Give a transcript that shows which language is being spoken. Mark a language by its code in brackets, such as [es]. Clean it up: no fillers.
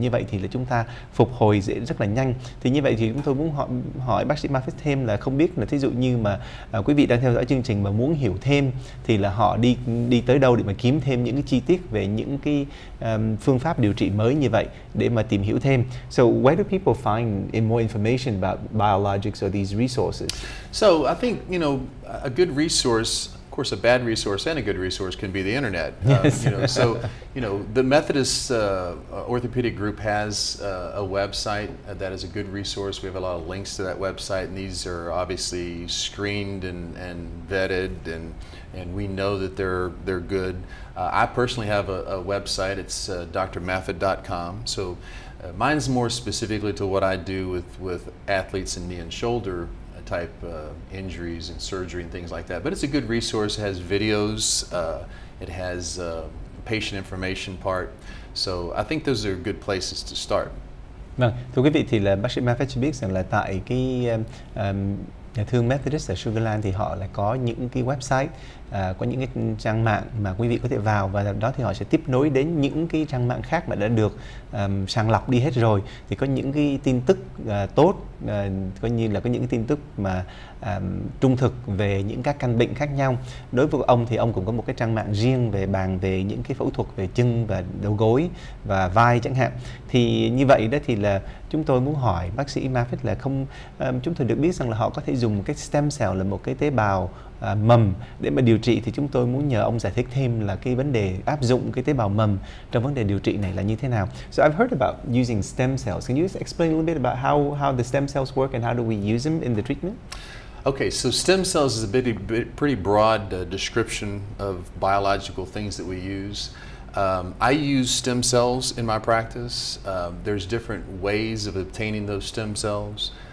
[vi] Như vậy thì là chúng ta phục hồi rất là nhanh. Thì như vậy thì chúng tôi muốn hỏi bác sĩ Maffitt thêm là không biết là thí dụ như mà quý vị đang theo dõi chương trình mà muốn hiểu thêm thì là họ đi tới đâu để mà kiếm thêm những cái chi tiết về những cái phương pháp điều trị mới như vậy để mà tìm hiểu thêm. [en] So where do people find more information about biologics or these resources? So I think, a good resource, of course, a bad resource and a good resource can be the internet. Yes. The Methodist Orthopedic Group has a website that is a good resource. We have a lot of links to that website, and these are obviously screened and vetted, and we know that they're good. I personally have a website. It's drmaffitt.com. So mine's more specifically to what I do with athletes in knee and shoulder type injuries and surgery and things like that. But it's a good resource. It has videos. It has patient information part. So I think those are good places to start. [vi] Vâng, thưa quý vị thì là bác sĩ Maffitt cho biết rằng là tại cái nhà thương Methodist ở Sugarland thì họ lại có những cái website, có những cái trang mạng mà quý vị có thể vào, và đó thì họ sẽ tiếp nối đến những cái trang mạng khác mà đã được sàng lọc đi hết rồi. Thì có những cái tin tức tốt, coi như là có những cái tin tức mà trung thực về những các căn bệnh khác nhau. Đối với ông thì ông cũng có một cái trang mạng riêng bàn về những cái phẫu thuật về chân và đầu gối và vai chẳng hạn. Thì như vậy đó thì là chúng tôi muốn hỏi bác sĩ Maffitt là chúng tôi được biết rằng là họ có thể dùng một cái stem cell, là một cái tế bào mầm để mà điều trị. Thì chúng tôi muốn nhờ ông giải thích thêm là cái vấn đề áp dụng cái tế bào mầm trong vấn đề điều trị này là như thế nào. [en] So I've heard about using stem cells. Can you just explain a little bit about how the stem cells work and how do we use them in the treatment? Okay, so stem cells is a pretty broad description of biological things that we use. I use stem cells in my practice. There's different ways of obtaining those stem cells.